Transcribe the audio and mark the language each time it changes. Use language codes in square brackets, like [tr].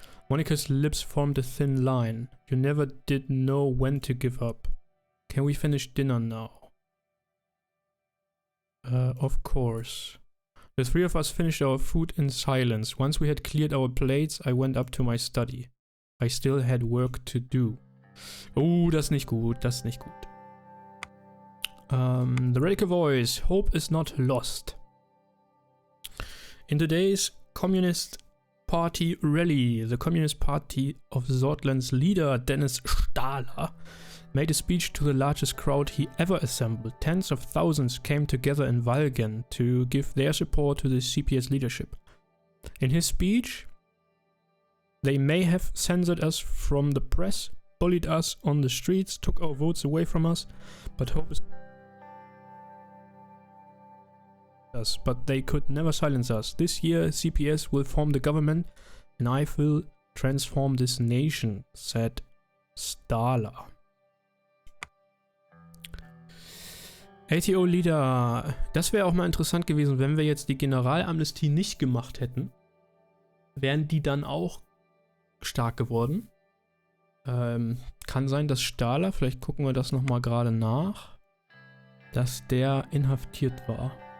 [en] Monica's lips formed a thin line. You never did know when to give up. Can we finish dinner now? Of course. The three of us finished our food in silence. Once we had cleared our plates, I went up to my study. I still had work to do. [de] Oh, das ist nicht gut, das ist nicht gut. [en] The radical voice. Hope is not lost. In today's Communist Party rally, the Communist Party of Sordlands leader Dennis Stahler made a speech to the largest crowd he ever assembled. Tens of thousands came together in Valgen to give their support to the CPS leadership. In his speech, they may have censored us from the press, bullied us on the streets, took our votes away from us, but hope is us. But they could never silence us. This year, CPS will form the government, and I will transform this nation, said Stahler. [de] ATO-Leader, das wäre auch mal interessant gewesen, wenn wir jetzt die Generalamnestie nicht gemacht hätten. Wären die dann auch stark geworden? Kann sein, dass Stahler, vielleicht gucken wir das nochmal gerade nach, dass der inhaftiert war.